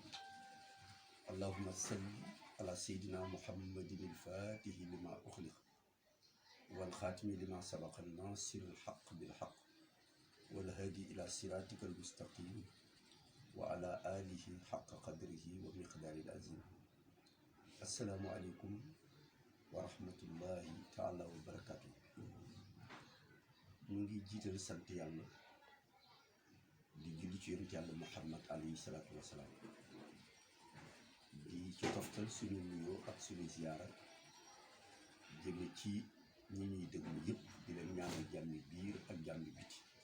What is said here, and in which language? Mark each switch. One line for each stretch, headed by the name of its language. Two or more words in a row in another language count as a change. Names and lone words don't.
Arabic: اللهم صل على سيدنا محمد الفاتح لما أخلق والخاتم لما سبق الناصر الحق بالحق والهادي إلى صراطك المستقيم وعلى آله حق قدره ومقدار العظيم. السلام عليكم ورحمة الله تعالى وبركاته.
Wolof: ñu ngi jiital sant yàlla di julli ci yonent yàlla Muhammad
Arabic: عليه الصلاة والسلام
Wolof: di ci toftal suñu nuyoo ak suñu ziyaara jëme ci ñi ñuy déglu yëpp di leen ñaanal jàmmi biir ak jàmmi biti.